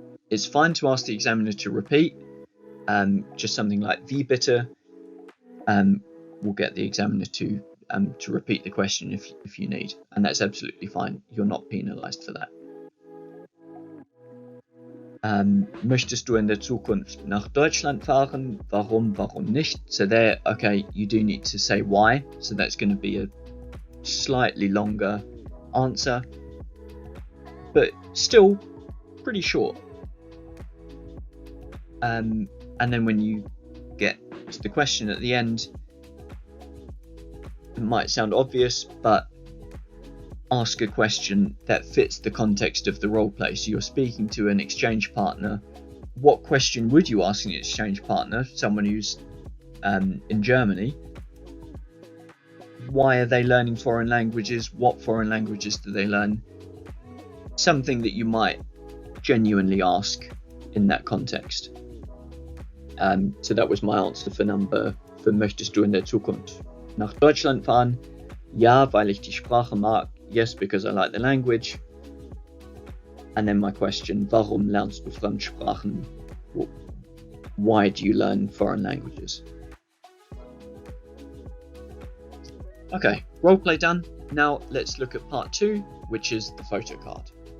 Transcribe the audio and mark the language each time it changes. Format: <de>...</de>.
<en>It's fine to ask the examiner to repeat, just something like</en> <de>wie bitte</de> <en>will get the examiner to repeat the question if you need, and that's absolutely fine. You're not penalised for that.</en> <de>Möchtest du in der Zukunft nach Deutschland fahren? Warum nicht?</de> <en>So there, okay, you do need to say why, so that's going to be a slightly longer answer, but still pretty short. And then when you get to the question at the end, it might sound obvious, but ask a question that fits the context of the role play. So you're speaking to an exchange partner. What question would you ask an exchange partner, someone who's in Germany? Why are they learning foreign languages? What foreign languages do they learn? Something that you might genuinely ask in that context. So that was my answer for</en> <de>möchtest du in der Zukunft nach Deutschland fahren? Ja, weil ich die Sprache mag.</de> <en>Yes, because I like the language. And then my question,</en> <de>warum lernst du Fremdsprachen?</de> <en>Why do you learn foreign languages? Okay, roleplay done. Now let's look at part 2, which is the photocard.</en>